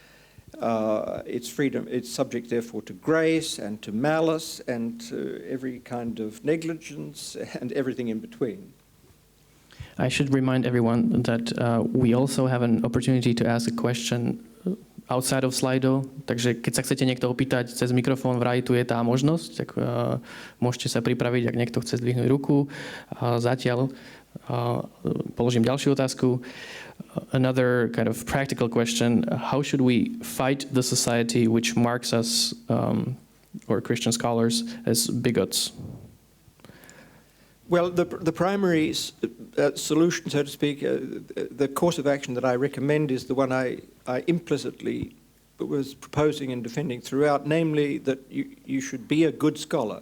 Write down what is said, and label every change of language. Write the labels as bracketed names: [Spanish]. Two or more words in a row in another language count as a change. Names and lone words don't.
[English] It's subject, therefore, to grace and to malice and to every kind of negligence and everything in between. I should remind everyone that we also have an opportunity to ask a question outside of Slido, [Slovak] takže keď sa chcete niekto opýtať cez mikrofón, vraj tu je tá možnosť, tak môžete sa pripraviť, ak niekto chce zdvihnúť ruku. Zatiaľ položím ďalšiu otázku. [English] Another kind of practical question, how should we fight the society which marks us, or Christian scholars, as bigots? Well, the primary solution, so to speak, the course of action that I recommend is the one I implicitly was proposing and defending throughout, namely that you should be a good scholar.